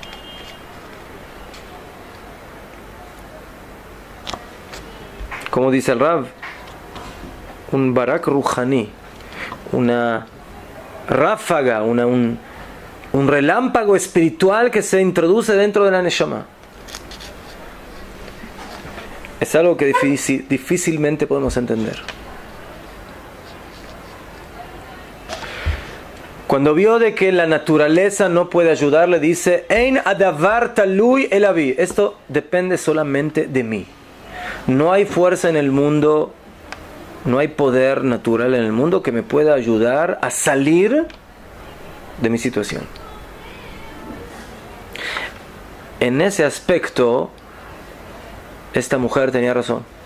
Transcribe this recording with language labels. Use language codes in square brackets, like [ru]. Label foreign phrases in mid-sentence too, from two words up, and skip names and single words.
[es] Como dice el Rav, un [he] barak ruhani, [es] una ráfaga, un relámpago espiritual que se introduce dentro de la neshama. Es algo que difícilmente podemos entender. Cuando vio de que la naturaleza no puede ayudarle, dice: [he] Ein adavar talui el avi. [es] Esto depende solamente de mí. No hay fuerza en el mundo, no hay poder natural en el mundo que me pueda ayudar a salir de mi situación. En ese aspecto, esta mujer tenía razón.